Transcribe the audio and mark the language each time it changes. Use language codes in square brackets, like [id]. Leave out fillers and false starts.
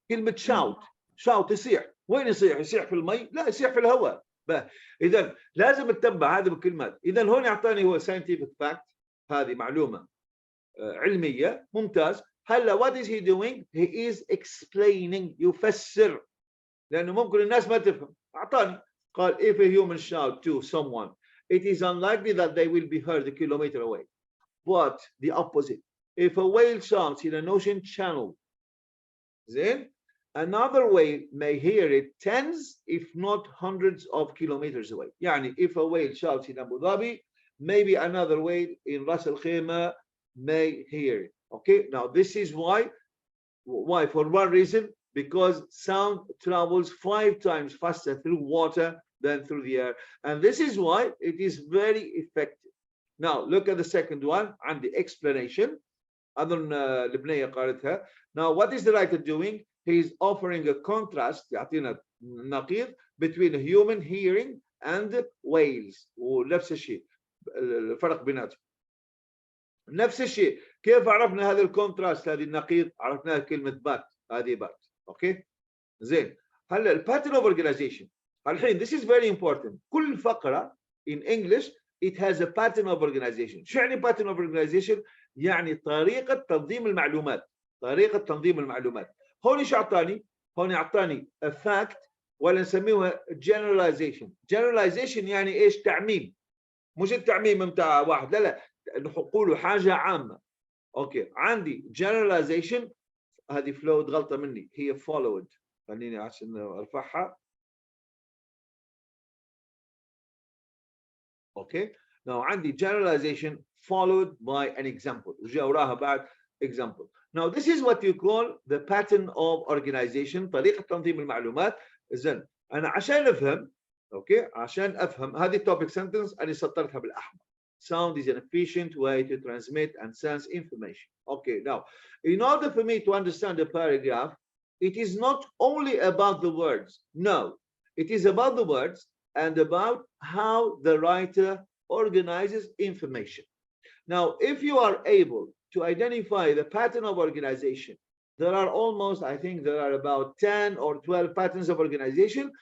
[ar] كلمه shout يصيح. وين يصيح؟ يصيح في المي؟ لا، يصيح في الهواء. اذا لازم تتبع هذه بالكلمات. اذا هون يعطاني هو scientific fact، هذه معلومه علميه. ممتاز. هلا [en] what is he doing؟ he is explaining، [ar] يفسر، لانه ممكن الناس ما تفهم. اعطاني قال [en] if a human shout to someone it is unlikely that they will be heard a kilometer away. but the opposite if a whale shouts in an ocean channel، [ar] زين، [en] another whale may hear it tens if not hundreds of kilometers away. [ar] يعني [en] if a whale shouts in Abu Dhabi maybe another whale in Ras Al Khaimah may hear it. Okay, now this is why for one reason, because sound travels 5 times faster through water than through the air, and this is why it is very effective. Now look at the second one and the explanation. [ar] أظن البنية قالتها. [en] Now what is the writer doing؟ he is offering a contrast، [ar] يعطينا نقيض [en] between human hearing and whales. [ar] ونفس الشيء الفرق بيناتهم. نفس الشيء. كيف عرفنا هذا الكونتراست، هذه النقيض؟ عرفناها كلمة بات، هذه بات. اوكي زين. هلا الباترن اوف اورجانيزيشن. الحين [en] this is very important. [ar] كل فقرة [en] in English it has a pattern of organization. [ar] شو يعني [en] pattern of organization؟ [ar] يعني طريقة تنظيم المعلومات. طريقة تنظيم المعلومات. هون شو اعطاني؟ هون اعطاني [en] a fact [ar] ولا نسميها generalization. generalization يعني ايش؟ تعميم. مش التعميم بتاع واحد، لا نقول حاجة عامة. اوكي، عندي generalization. هذه flowed غلطة مني، هي followed. خليني عشان ارفعها. [en] okay, now [ar] عندي [en] generalization followed by an example، [ar] وجاء وراها بعد [en] example. now this is what you call the pattern of organization، [ar] طريقة تنظيم المعلومات. إذن أنا عشان أفهم، اوكي، عشان أفهم هذه topic sentence أنا سطرتها بالأحمر. [en] sound is an efficient way to transmit and sense information. okay, now in order for me to understand the paragraph it is not only about the words. no, it is about the words and about how the writer organizes information. Now, if you are able to identify the pattern of organization, there are almost, I think there are about 10 or 12 patterns of organization.